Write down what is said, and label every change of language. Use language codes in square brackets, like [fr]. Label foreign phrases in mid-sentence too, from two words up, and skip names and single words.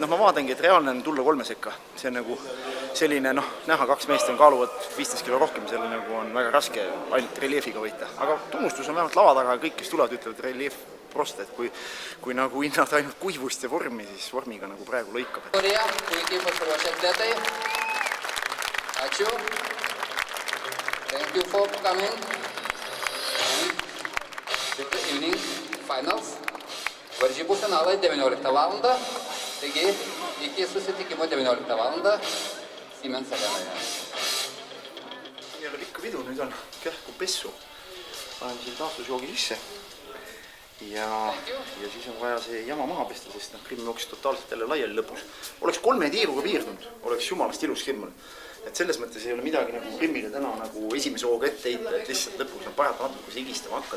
[et] Ma vaadangi, et reaalne on tulla 3 sekka. See on nagu selline, näha 2 meest on kaaluvad 15 kilo rohkem, seal on väga raske ainult reliefiga võita. Aga tunnustus on vähemalt lava taga, kõik, kes tulevad, ütlevad relief prost, et kui nagu hinnad ainult kuivust ja vormi, siis vormiga nagu praegu lõikab. [en] Thank you for coming to the evening finals. [lt] Varžybų finalai 19 valandą, taigi iki susitikimo 19 valandą Siemens Arenoje. [et] Nii oli pikka pidu, nüüd on kähku pessu. Panen siin taastusjoogi sisse. Ja siis on vaja see jama maha pesta, sest Krimm jooksis totaalselt jälle laiali lõpus. Oleks 3 tiiruga piirdunud, oleks jumalast ilus Krimm. Et selles mõttes ei ole midagi nagu Krimmile täna nagu esimese hooga ette heita, et lihtsalt lõpus on paratamatult, kui sa higistama hakkad.